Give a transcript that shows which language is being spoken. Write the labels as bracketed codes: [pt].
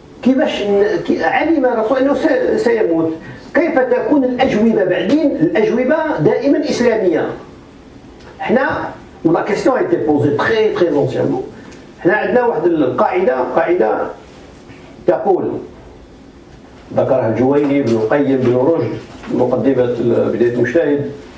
[ar] كيفاش علم الرسول انه سيموت. كيف تكون الاجوبه بعدين؟ الاجوبه دائما اسلاميه. احنا [fr] la question a été posée très anciennement. [ar] احنا عندنا واحد قاعده تقول ذكرها الجويني بن القيم بن رشد مقدمه بدايه المجتهد.